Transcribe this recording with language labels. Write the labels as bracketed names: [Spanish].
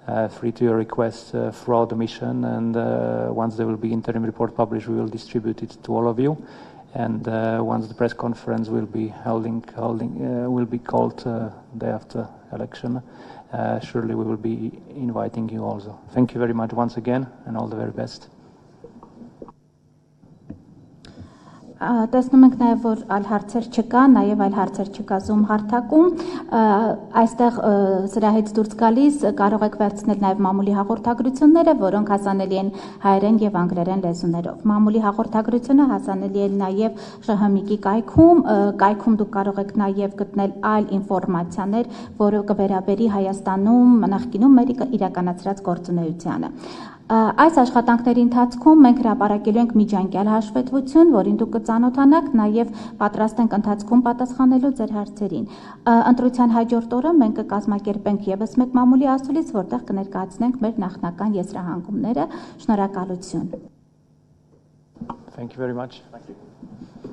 [English] free to your requests throughout the mission, and once there will be interim report published, we will distribute it to all of you, and once the press conference will be will be called day after election, surely we will be inviting you also. Thank you very much once again, and all the very best. [Armenian] Տեսնում ենք նաև որ այլ հարցեր չկա, նաև այլ հարցեր չկա Zoom հարթակում, այստեղ սրահից դուրս գալիս կարող եք վերցնել նաև մամուլի հաղորդագրությունները, որոնք հասանելի են հայերեն եւ անգլերեն լեզուներով։ Մամուլի հաղորդագրությունը հասանելի է նաև ԺՀՄԻԳ-ի կայքում դուք կարող եք նաև գտնել այլ ինֆորմացիաներ, որը կվերաբերի Հայաստանում նախկինում մեր իրականացրած գործունեությանը։ Այս աշխատանքների ընթացքում մենք հրապարակելու ենք միջանկյալ հաշվետվություն, որին դուք կծանոթանաք, նաև պատրաստ ենք ընթացքում պատասխանելու ձեր հարցերին։ Ընտրության հաջորդ օրը մենք կկազմակերպենք եւս մեկ մամուլի ասուլիս, որտեղ կներկայացնենք մեր նախնական եզրահանգումները։ Շնորհակալություն։ [English] Thank you very much. Thank you.